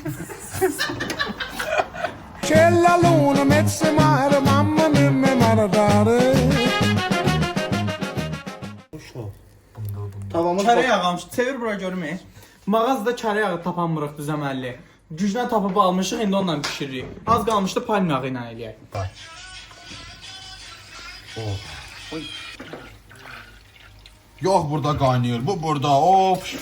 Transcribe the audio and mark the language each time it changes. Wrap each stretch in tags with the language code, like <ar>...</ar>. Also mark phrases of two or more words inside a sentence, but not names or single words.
<it>C'è la luna, mezzo mare, mamma mia, mi maradare.</it> <az>Tavamız Kərə yağı almışıq. Çevir bura görmək. Mağazada kərə yağı tapanmırıq düzəməlli. Güclə tapıb almışıq, indi onunla bişiririk. Az qalmışdı palm yağı ilə eləyək. Yox, burada qaynayır. Bu burada. Of.</az>